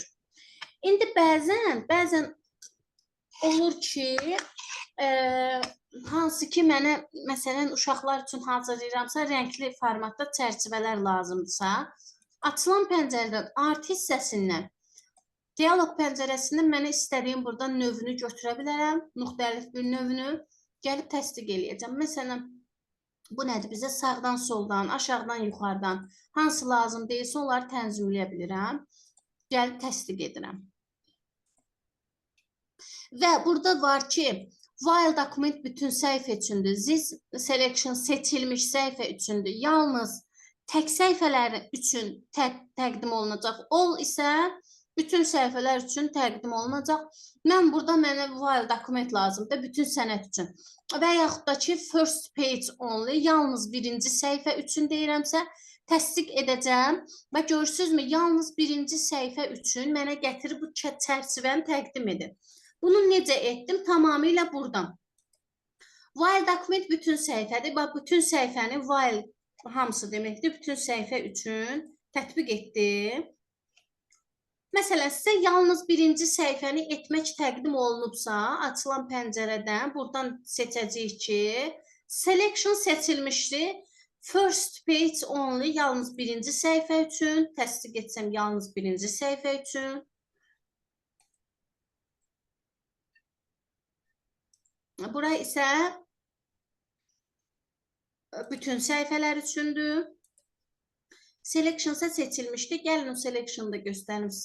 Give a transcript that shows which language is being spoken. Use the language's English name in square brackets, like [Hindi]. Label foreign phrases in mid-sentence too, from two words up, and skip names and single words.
[Azerbaijani] İndi bəzən olur ki, hansı ki mənə, məsələn, uşaqlar üçün hazırlayıramsa, rəngli formatda çərçivələr lazımdırsa, açılan pəncərədən artı hissəsindən, dialoq pəncərəsindən mənə istədiyim buradan növünü götürə bilərəm, müxtəlif bir növünü gəlib təsdiq eləyəcəm. Məsələn, bu nədir? Bizə sağdan, soldan, aşağıdan, yuxarıdan hansı lazım deyilsə, onları tənzimləyə bilirəm. Gəlib təsdiq edirəm. Və burada var ki, [English] while document [Azerbaijani] bütün səhifə üçündür, [English] this selection [Azerbaijani] seçilmiş səhifə üçündür, yalnız tək səhifələr üçün təqdim olunacaq, all isə bütün səhifələr üçün təqdim olunacaq. Mən burada mənə [English] while document [Azerbaijani] lazımdır, bütün sənəd üçün. Və yaxud da ki, [English] first page only, [Azerbaijani] yalnız birinci səhifə üçün deyirəmsə, təsdiq edəcəm və görürsünüzmü, yalnız birinci səhifə üçün mənə gətirib bu çərçivəni təqdim edir. Bunu necə etdim? Tamamilə buradan. [English] While document [Azerbaijani] bütün səhifədir. Bax, bütün səhifəni while hamısı deməkdir. Bütün səhifə üçün tətbiq etdim. Məsələn, sizə yalnız birinci səhifəni etmək təqdim olunubsa, açılan pəncərədən buradan seçəcəyik ki, selection seçilmişdir. [English] First page only, [Azerbaijani] yalnız birinci səhifə üçün. Təsdiq etsəm, yalnız birinci səhifə üçün. Bura isə bütün səhifələr üçündür. Selection isə seçilmişdir. Gəlin o selection da göstərim sizə.